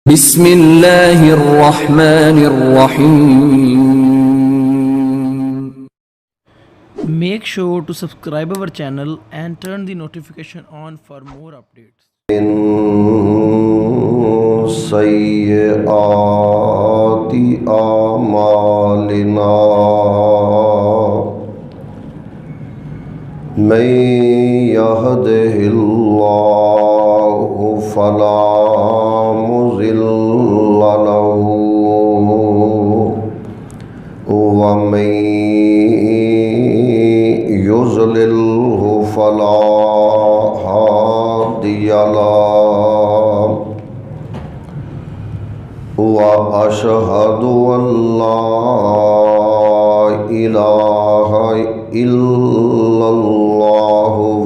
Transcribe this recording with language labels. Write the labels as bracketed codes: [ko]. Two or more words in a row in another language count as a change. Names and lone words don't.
[ar] Bismillahirrahmanirrahim. [en] Make sure to subscribe our channel and turn the notification on for more updates. [ar] سيئات أعمالنا من يهده الله فلا مضل له ومن يضلله فلا هادي له وأشهد أن لا إله إلا الله